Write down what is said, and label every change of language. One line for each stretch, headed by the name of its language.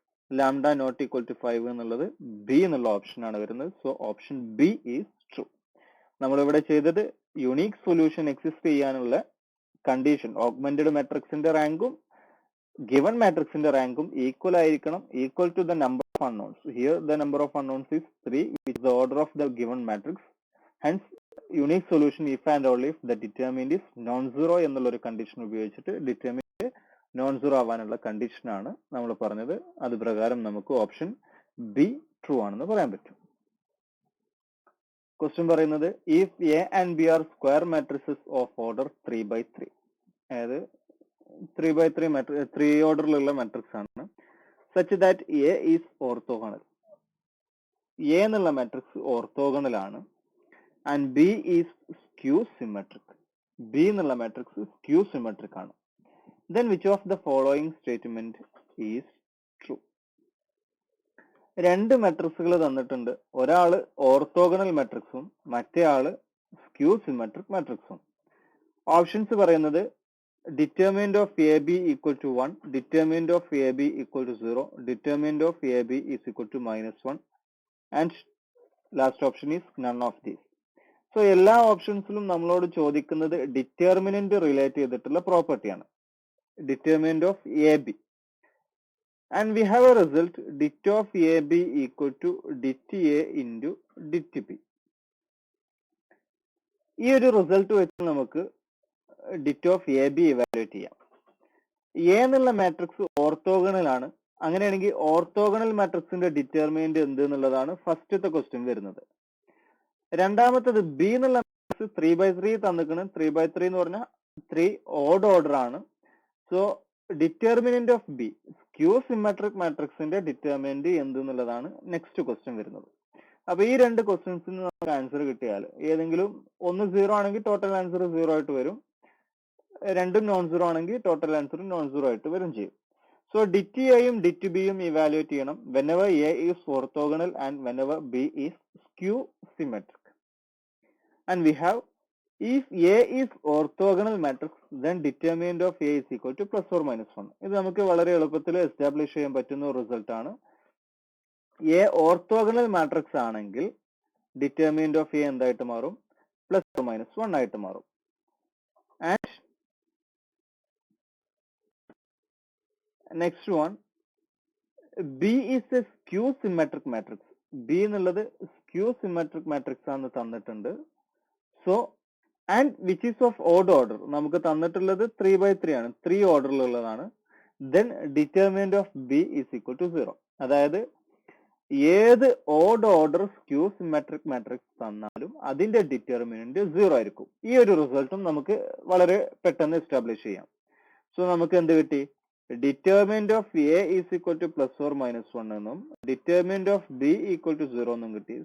English: Lambda not equal to 5
Malayalam: എന്നുള്ളത് B എന്നുള്ള option ആണ് വരുന്നത്. So option B is true. നമ്മളിവിടെ ചെയ്തത് യുണീക് സൊല്യൂഷൻ എക്സിസ്റ്റ് ചെയ്യാനുള്ള കണ്ടീഷൻ ഓഗ്മെന്റഡ് മാട്രിക്സിന്റെ റാങ്കും ഗിവൺ മാട്രിക്സിന്റെ റാങ്കും ഈക്വൽ ആയിരിക്കണം.
English: Equal to the number of unknowns. Here the number of unknowns is 3, which is the order of the given matrix. Hence, unique solution if and only if the determinant is non-zero
Malayalam: എന്നുള്ള ഒരു condition ഉപയോഗിച്ചിട്ട് determinant non zero ആവാനുള്ള condition ആണ് നമ്മൾ പറഞ്ഞത്. അത് പ്രകാരം നമുക്ക് ഓപ്ഷൻ ബി ട്രൂ ആണെന്ന് പറയാൻ പറ്റും.
English: Question പറയുന്നത് if A and B are square matrices of order 3/3.
Malayalam: അതായത് 3/3 മാട്രിക്സ് 3 ഓർഡറിലുള്ള മാട്രിക്സ് ആണ്.
English: Such that A is orthogonal.
Malayalam: A എന്നുള്ള മാട്രിക്സ് ഓർത്തോഗണൽ ആണ്.
English: And B is skew symmetric.
Malayalam: B എന്നുള്ള മാട്രിക്സ് സ്ക്യൂ സിമെട്രിക് ആണ്.
English: Then which of the following statement is true?
Malayalam: രണ്ട് മാട്രിക്സുകൾ തന്നിട്ടുണ്ട്. ഒരാള് orthogonal മാട്രിക്സും മറ്റേ ആള് സ്ക്യൂ സിമെട്രിക് മാട്രിക്സും.
English: Options പറയുന്നത് determinant of AB equal to 1, determinant of AB equal to 0, determinant of AB is equal to -1, and last option is none of these.
Malayalam: So എല്ലാ ഓപ്ഷൻസിലും നമ്മളോട് ചോദിക്കുന്നത് ഡിറ്റർമിനന്റ് റിലേറ്റ് ചെയ്തിട്ടുള്ള പ്രോപ്പർട്ടി ആണ്.
English: Determinant of AB. And we have a result dit of AB equal to dit A into dit B.
Malayalam: ഈ ഒരു result വെച്ച് നമുക്ക് ഡിറ്റ് of A B evaluate ചെയ്യാം. എ എന്നുള്ള മാട്രിക്സ് ഓർത്തോഗണൽ ആണ്. അങ്ങനെയാണെങ്കിൽ ഓർത്തോഗണൽ മാട്രിക്സിന്റെ ഡിറ്റർമിനന്റ് എന്ത് എന്നുള്ളതാണ് ഫസ്റ്റത്തെ ക്വസ്റ്റ്യൻ വരുന്നത്. രണ്ടാമത്തത് ബി എന്നുള്ള മാട്രിക്സ് 3/3 തന്നിക്കണം. 3/3 എന്ന് പറഞ്ഞാൽ 3 ഓഡ് ഓർഡർ ആണ്. So determinant of B skew symmetric മാട്രിക്സിന്റെ ഡിറ്റർമിനന്റ് എന്ത് എന്നുള്ളതാണ് നെക്സ്റ്റ് ക്വസ്റ്റ്യൻ വരുന്നത്. അപ്പൊ ഈ രണ്ട് ക്വസ്റ്റ്യൻസിന് നമുക്ക് ആൻസർ കിട്ടിയാൽ ഏതെങ്കിലും ഒന്ന് 0 ആണെങ്കിൽ ടോട്ടൽ ആൻസർ 0 ആയിട്ട് വരും. രണ്ടും നോൺ സീറോ ആണെങ്കിൽ ടോട്ടൽ ആൻസറും നോൺ സീറോ ആയിട്ട് വരും ചെയ്യും. സോ ഡിറ്റ് എയും ഡിറ്റ് ബിയും ഇവാലുവേറ്റ് ചെയ്യണം
English: whenever A is orthogonal and whenever B is skew symmetric. And we have if A is orthogonal matrix then determinant of A is equal to plus or minus 1.
Malayalam: ഇത് നമുക്ക് വളരെ എളുപ്പത്തിൽ എസ്റ്റാബ്ലിഷ് ചെയ്യാൻ പറ്റുന്ന ഒരു റിസൾട്ട് ആണ്. A orthogonal matrix ആണെങ്കിൽ determinant of A എന്തായിട്ട് മാറും?
English: plus or minus 1
Malayalam: ആയിട്ട് മാറും.
English: And next one, B is a skew symmetric matrix.
Malayalam: B എന്നുള്ളത് skew symmetric matrix ആണ് തന്നിട്ടുണ്ട്.
English: So and which is of odd order.
Malayalam: നമുക്ക് തന്നിട്ടുള്ളത് 3/3 ആണ്. 3 ഓർഡറിലുള്ളതാണ്.
English: Then determinant of B is equal to 0.
Malayalam: അതായത് ഏത് odd order skew symmetric matrix തന്നാലും അതിന്റെ ഡിറ്റർമിനന്റ് 0 ആയിരിക്കും. ഈ ഒരു റിസൾട്ടും നമുക്ക് വളരെ പെട്ടെന്ന് എസ്റ്റാബ്ലിഷ് ചെയ്യാം. സോ നമുക്ക് എന്ത് കിട്ടി? Determinant of A is equal two plus or minus 1 എന്നും determinant of B equal to 0 എന്നും കിട്ടി.